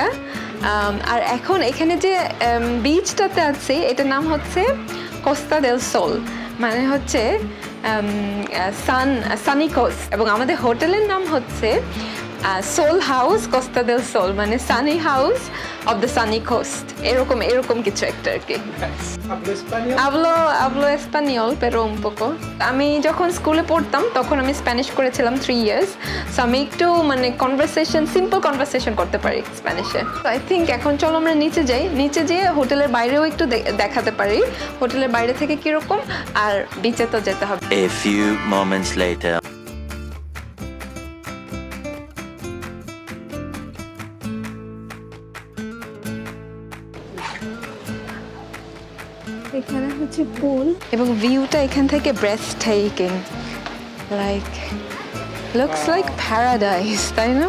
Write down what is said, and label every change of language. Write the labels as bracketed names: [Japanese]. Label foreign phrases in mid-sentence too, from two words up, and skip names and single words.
[Bangla] আর এখন এখানে যে বিচটাতে আছি এটার নাম হচ্ছে কোস্তা দেল সোল, মানে হচ্ছে [English] sunny coast. [Bangla] এবং আমাদের হোটেলের নাম হচ্ছে সোল হাউস কোস্তা দেল সোল, মানে [English] sunny house of the sunny coast, [Bangla] এরকম কিছু একটা আর কি। [Spanish] Nice. Hablo español? Hablo español, pero un poco. [Bangla] আমি যখন স্কুলে পড়তাম তখন আমি স্প্যানিশ করেছিলাম 3 ইয়ার্স, সো আমি একটু মানে [English] simple conversation [Bangla] করতে পারি স্প্যানিশে। [English] I think [Bangla] এখন চলো আমরা নিচে যাই, নিচে যেয়ে হোটেলের বাইরেও একটু দেখাতে পারি হোটেলের বাইরে থেকে কিরকম, আর বিচে তো যেতে হবে। [English] A few moments later. [Bangla] এখানে হচ্ছে পুল এবং ভিউটা এখান থেকে [English] breath taking, like looks like paradise, [Bangla] তাই না?